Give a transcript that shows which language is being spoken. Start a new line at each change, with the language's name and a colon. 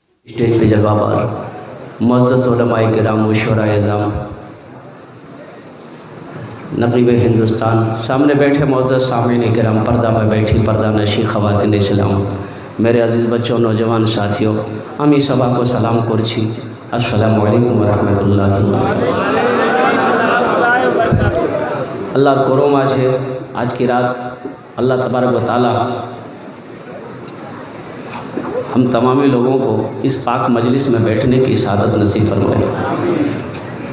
Hindi: Stage पे जलवाबार मुअज़्ज़ज़ उलमाए किराम व शुअराए इज़ाम, नक़ीब हिंदुस्तान, सामने बैठे मुअज़्ज़ज़ सामीन किराम, पर्दा में बैठी पर्दा नशी ख़वातीन इस्लाम, मेरे अज़ीज़ बच्चों, नौजवान साथियों,
Bangla: আমি সবাইকে সালাম করছি।
Arabic: আসসালামু আলাইকুম ওয়া রাহমাতুল্লাহি ওয়া বারাকাতুহু।
Hindi: अल्लाह करम आज है, आज की रात अल्लाह तबारक व तआला हम तमामी लोगों को इस पाक मजलिस में बैठने की सादत नसीब फरमाए।